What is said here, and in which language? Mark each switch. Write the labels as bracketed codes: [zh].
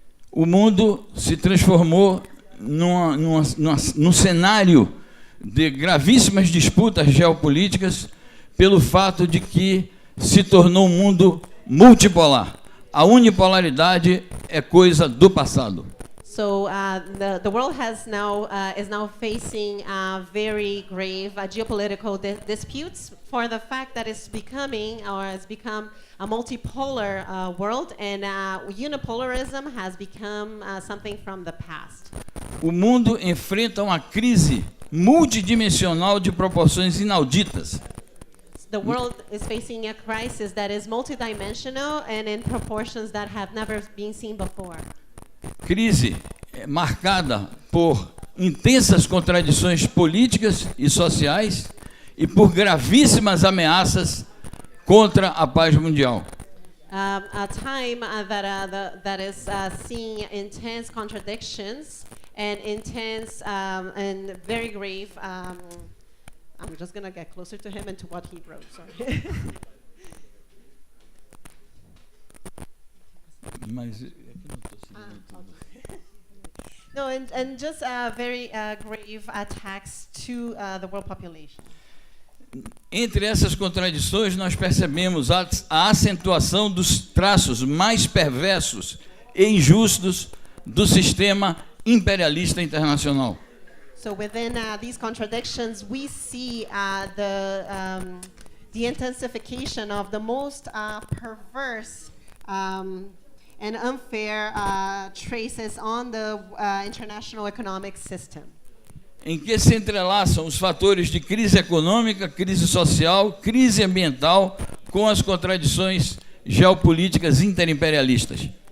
[pt] O mundo se transformou num cenário de gravíssimas disputas geopolíticas pelo fato de que se tornou um mundo multipolar. A unipolaridade é coisa do passado. [en] So the world is now facing very grave geopolitical disputes for the fact that it's become a multipolar world, and unipolarism has become something from the past. [pt] O mundo enfrenta uma crise multidimensional de proporções inauditas. [en] The world is facing a crisis that is multidimensional and in proportions that have never been seen before. [pt] Crise marcada por intensas contradições políticas e sociais e por gravíssimas ameaças contra a paz mundial. [en] A time that is seeing intense contradictions and intense and very grave I'm just going to get closer to him and to what he wrote. Sorry. [pt] Mas é que não estou seguindo tudo. [en] No, and just very grave attacks to the world population. [pt] Entre essas contradições, nós percebemos a acentuação dos traços mais perversos e injustos do sistema imperialista internacional. [en] So within these contradictions, we see the intensification of the most perverse and unfair traces on the international economic system. [pt] Em que se entrelaçam os fatores de crise econômica, crise social, crise ambiental, com as contradições geopolíticas interimperialistas.